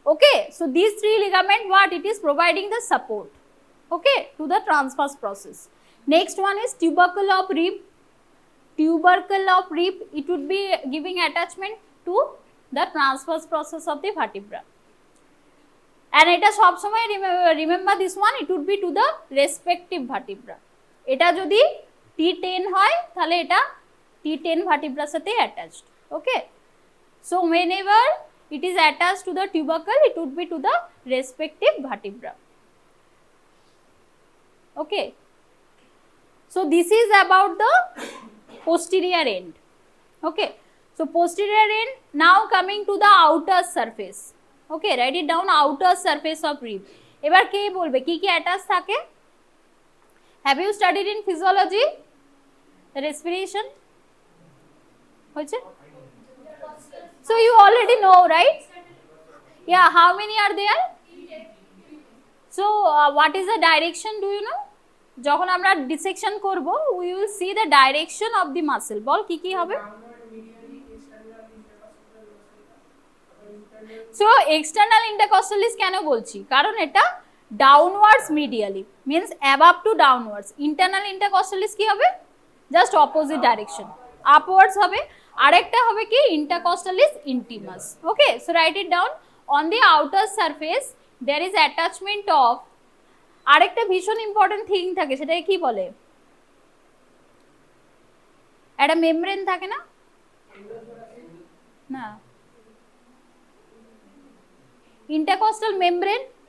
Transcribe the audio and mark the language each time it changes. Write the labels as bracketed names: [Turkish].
[English] Okay, so these three ligament, what it is providing the support, okay, to the transverse process. Next one is tubercle of rib. It would be giving attachment to the transverse process of the vertebra. And [Bangla] এটা সব সময় [English] remember this one, it would be to the respective vertebra. [Bangla] এটা যদি T10 হয় তাহলে এটা T10 vertebra সাথে attached. [English] Okay, so whenever it is attached to the tubercle, it would be to the respective vertebra. Okay, So this is about the posterior end. Okay. So posterior end. Now coming to the outer surface. Okay, write it down, outer surface of rib. [Bangla] এবার কে বলবে কি কি attach থাকে? [English] Have you studied in physiology? The respiration? [Bangla] হয়েছে? [English] So you already know, right? Yeah, how many are there? So what is the direction, do you know? [Bangla] যখন আমরা [English] dissection করব, we will see the direction of the muscle. [Bangla] বল কি কি হবে? [English] So external intercostalis [Bangla] কেন বলছি? কারণ এটা [English] downwards medially, means above to downwards. [Bangla] Internal intercostalis কি হবে? [English] Just opposite direction, upwards [Bangla] হবে. আরেকটা হবে কি intercostalis intimus. [English] Okay, so write it down. On the outer surface there is attachment of, [Bangla] আরেকটা ভীষণ ইম্পর্টেন্ট থিং থাকে, সেটাকে কি বলে? একটা মেমব্রেন থাকে না? না, intercostal membrane.